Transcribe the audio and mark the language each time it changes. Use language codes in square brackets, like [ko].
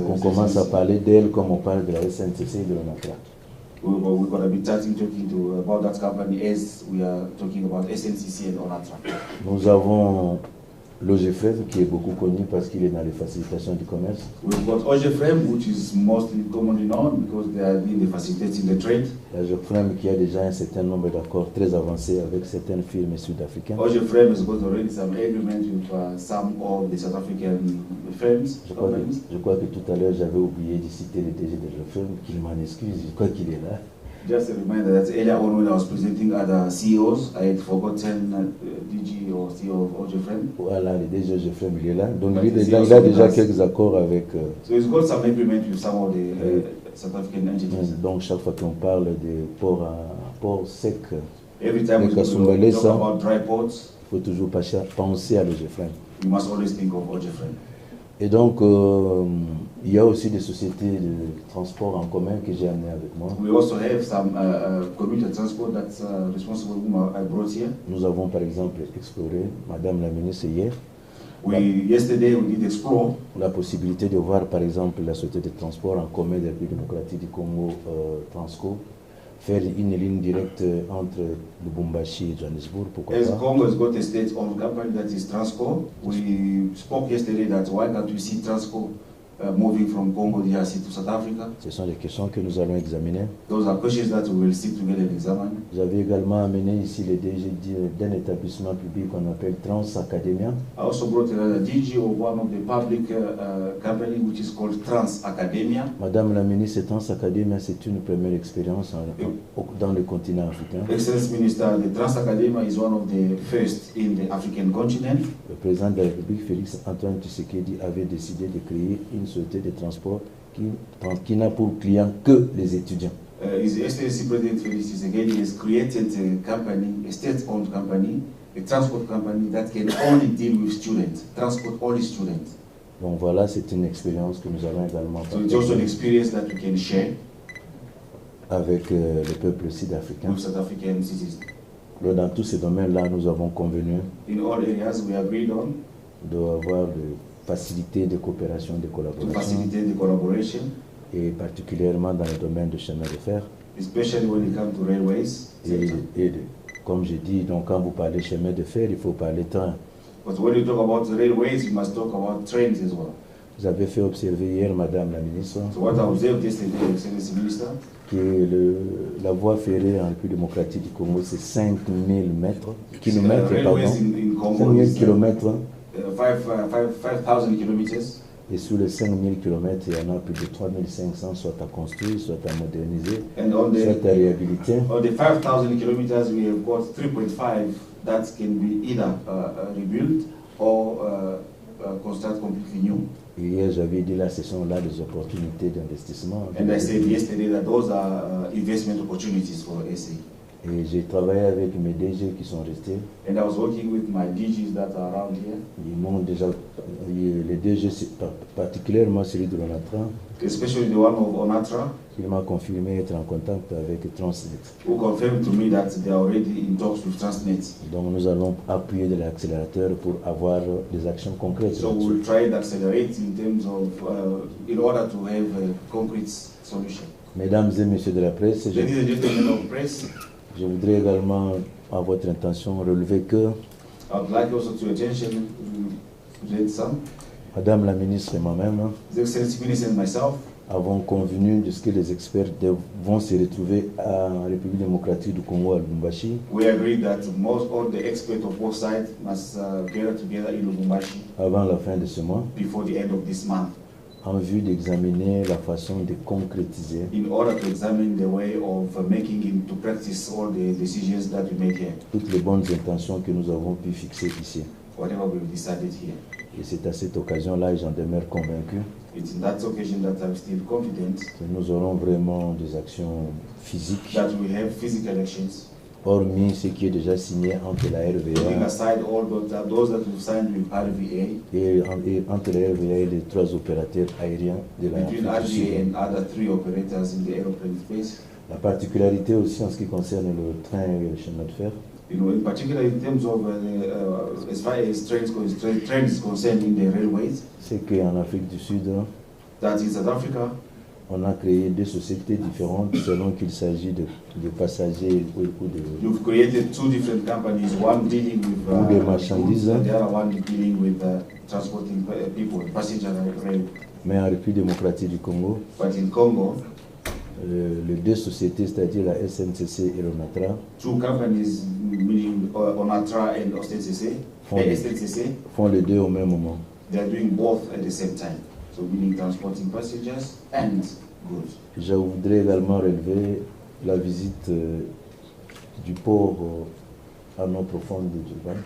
[fr] On commence à parler d'elle comme on parle de la SNCC et de l'ONATRA. [en] We're going to be talking about that company as we are talking about SNCC and ONATRA. [fr] Nous avons l'OGFREM qui est beaucoup connu parce qu'il est dans les facilitations du commerce. [en] We've got OGFREM which is mostly commonly known because they are in the facilitating the trade. [fr] L'OGFREM qui a déjà un certain nombre d'accords très avancés avec certaines firmes sud-africaines. [en] OGFREM has got already some agreement with some of the South African firms. [fr] Je crois que tout à l'heure j'avais oublié de citer le DG de l'OGFREM, qu'il m'en excuse, je crois qu'il est là. [en] Just a reminder that earlier on when I was presenting other CEOs, I had forgotten DG or CEO of OGFREM. [fr] Voilà, le DG OGFREM, il est là. Donc il a déjà quelques accords avec... [en] So he's got some agreement with some of the South African entities. [fr] Donc chaque fois qu'on parle de port sec, [en] every time we talk about dry ports, [fr] il faut toujours penser à l'OGFREM. [en] We must always think of OGFREM. [fr] Et donc, il y a aussi des sociétés de transport en commun que j'ai amenées avec moi. [en] We also have some commuter transport that's responsible whom I brought here. [fr] Nous avons par exemple exploré, Madame la ministre hier, [en] yesterday we did explore [fr] la possibilité de voir par exemple la société de transport en commun de la République démocratique du Congo, Transco, faire une ligne directe entre Lubumbashi et Johannesburg. Pourquoi pas? [en] Congo has got a state-owned company that is Transco. We spoke yesterday that why can't we see Transco moving from Congo DRC to South Africa. [fr] Ce sont des questions que nous allons examiner. [en] Those are questions that we will sit together and examine. [fr] Vous avez également amené ici le DG d'un établissement public qu'on appelle Trans Academia. [en] I also brought a DG of one of the public company which is called Trans Academia. [fr] Madame la ministre, Trans Academia, c'est une première expérience dans le continent africain. [en] Excellence Minister, the Trans Academia is one of the first in the African continent. [fr] Le président de la République, Félix Antoine Tshisekedi, avait décidé de créer une société de transport qui n'a pour client que les étudiants. [en] His Excellency President Felix Tshisekedi has created a company, a state-owned company, a transport company that can only deal with students, transport only students. [fr] Donc voilà, c'est une expérience que nous allons également [en] So it's also an experience that we can share [fr] avec le peuple sud-africain. [en] with South African citizens. [fr] Alors, dans tous ces domaines-là, nous avons convenu [en] In all areas, we agreed on [fr] d'avoir de faciliter de coopération, de [en] to [fr] collaboration, [en] facilitate the collaboration, [fr] et particulièrement dans le domaine du chemin de fer. [en] especially when it comes to railways. [fr] Comme j'ai dit, donc quand vous parlez chemin de fer, il faut parler train. [en] But when you talk about the railways, you must talk about trains as well. [fr] Vous avez fait observer hier, Madame la ministre, [en] So what I observed yesterday, Excellency Minister, [fr] que la voie ferrée en République démocratique du Congo, c'est 5000 kilomètres, [en] railways in Congo 5000 is [fr] kilomètres. [en] 5,000 kilometers. [fr] Et sur les 5000 kilomètres, il y en a plus de 3500, soit à construire, soit à moderniser, [en] And on [fr] soit à réhabiliter. [en] on the 5,000 kilometers, we have got 3.5 that can be either rebuilt or construct completely new. [fr] Et hier, j'avais dit là, ce sont là des opportunités d'investissement. [en] And I said yesterday that those are investment opportunities for SA. [fr] Et j'ai travaillé avec mes DG qui sont restés. [en] And I was working with my DGs that are around here, [fr] Ils m'ont déjà, les DG, particulièrement celui de l'ONATRA, [en] especially the one of Onatra, [fr] il m'a confirmé être en contact avec Transnet. [en] who confirmed to me that they are already in talks with Transnet. [fr] Donc nous allons appuyer de l'accélérateur pour avoir des actions concrètes. [en] So we'll try to accelerate in terms of, in order to have a concrete solution. [fr] Mesdames et messieurs de la presse, [en] Ladies and gentlemen of press, [fr] je voudrais également, à votre intention, relever que [en] I would like also to attention to read some. [fr] Madame la ministre et moi-même [en] The Excellency Minister and myself [fr] avons convenu de ce que les experts vont se retrouver en République démocratique du Congo à Lubumbashi [en] we agreed that most all the experts of both sides must gather together in Lubumbashi [fr] avant la fin de ce mois [en] before the end of this month [fr] en vue d'examiner la façon de concrétiser [en] in order to examine the way of making into practice all the decisions that we make here, [fr] toutes les bonnes intentions que nous avons pu fixer ici. [en] whatever we've decided here. [fr] Et c'est à cette occasion-là, et j'en demeure convaincu, [en] It's in that occasion that I'm still confident [fr] que nous aurons vraiment des actions physiques, [en] that we have physical actions, [fr] hormis ce qui est déjà signé entre la [en] putting RVA aside all those that we've signed with RVA, [fr] et entre la RVA et les trois opérateurs aériens de [en] between [fr] l'Afrique du RVA Sud. [en] and other three operators in the aeroplane space. [fr] La particularité aussi en ce qui concerne le train et le chemin de fer, [en] You know, in particular in terms of as far as trains is concerned in the railways, [fr] c'est qu'en Afrique du Sud, [en] that in South Africa, [fr] on a créé deux sociétés différentes selon qu'il s'agit de passagers ou de... [en] you've created two different companies, one dealing with [fr] Ou des marchandises. [en] goods and the other one dealing with transporting people, passenger rail. [fr] Mais en République démocratique du Congo, [en] But in Congo, [fr] les deux sociétés, c'est-à-dire la SNCC et l'ONATRA, [en] two companies, meaning Onatra and SNCC, [fr] font les deux au même moment. [en] they are doing both at the same time. So meaning transporting passengers and goods. [fr] Je voudrais également relever la visite du port à nos profondes de Durban.